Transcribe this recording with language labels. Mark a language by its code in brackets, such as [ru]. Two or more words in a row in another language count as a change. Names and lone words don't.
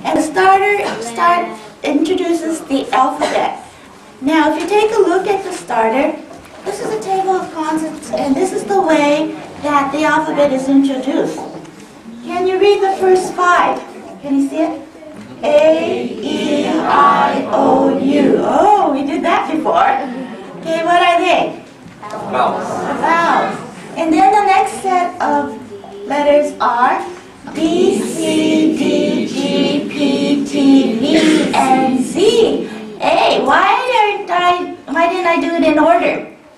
[en] start introduces the alphabet. Now, if you take a look at the starter, this is a table of consonants, and this is the way that the alphabet is introduced. Can you read the first 5? Can you see it? A-E-I-O-U. Oh, we did that before. Okay, what are they? Vowels. Vowels. And then the next set of letters are B, C, D, G, P, T, V, and Z. Hey, why didn't I do it in order?